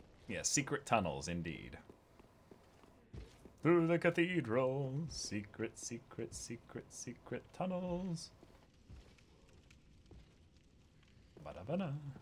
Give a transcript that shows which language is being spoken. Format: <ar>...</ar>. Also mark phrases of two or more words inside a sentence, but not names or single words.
<en>Yeah, secret tunnels, indeed. Through the cathedral, secret, secret, secret, secret tunnels. Ba-da-ba-da.</en>